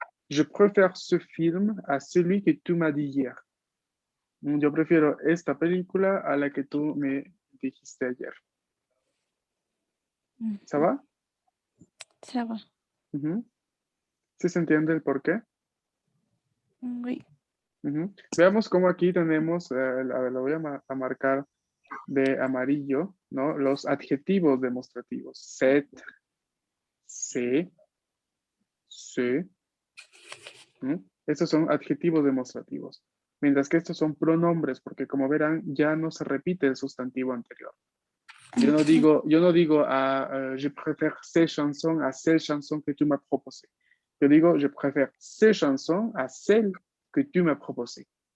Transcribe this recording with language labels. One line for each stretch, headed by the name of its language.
French: Je préfère ce film a celui que tú me dit hier.
Spanish: Yo prefiero esta película a la que tú me dijiste ayer.
French: ¿Ça va? Ça va.
Spanish: Ujú. ¿Sí se entiende el por qué?
French: Oui.
Spanish: Ujú. Veamos cómo aquí tenemos, a ver, lo voy a marcar de amarillo, ¿no? Los adjetivos demostrativos. Set, se, se. Estos son adjetivos demostrativos. Mientras que estos son pronombres, porque como verán, ya no se repite el sustantivo anterior. Yo no digo
French: je préfère ces chansons a celle chanson que tu m'as proposée.
Spanish: Yo digo,
French: je préfère ces chansons a celle que tu m'as proposée.